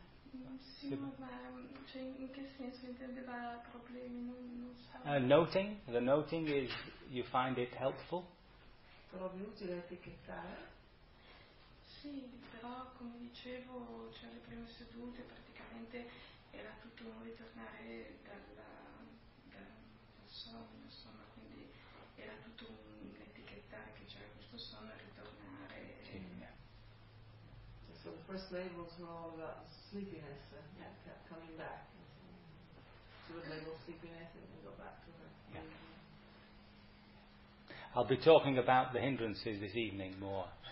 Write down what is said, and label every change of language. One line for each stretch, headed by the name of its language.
Italian: Sì, ma cioè, in che senso intendeva problemi? Non so.
English: Noting, the noting is you find it helpful.
Italian: Trovi utile etichettare? Sì, però come dicevo, cioè le prime sedute praticamente era tutto un ritornare dal sonno, insomma, quindi era tutto un etichettare che c'era questo sonno e ritornare. Sì.
English: So the first label is more about sleepiness, yeah, coming back. So the label sleepiness and then go back to her. Yeah. I'll be talking about the hindrances this evening more.